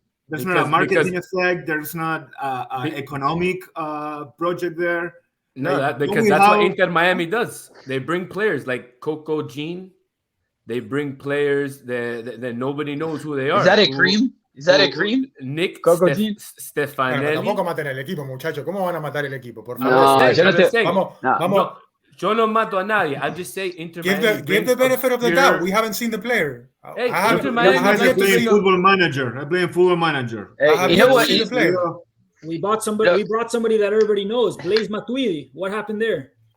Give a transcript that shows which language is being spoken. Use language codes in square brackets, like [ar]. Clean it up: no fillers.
[en] There's not a marketing effect. There's not an economic project there. No, because that's what Inter Miami does. They bring players like Coco Jean. They bring players that nobody knows who they are. Is that a cream? Nick Stefanelli. [es] Tampoco maten el equipo, muchachos. ¿Cómo van a matar el equipo? Por favor. Vamos. Yo no mato a nadie. [en] I just say Inter Miami. Give the benefit of the doubt. We haven't seen the player. Hey, Inter Miami. I'm playing Football Manager. You know what? We brought somebody that everybody knows. Blaise Matuidi. What happened there?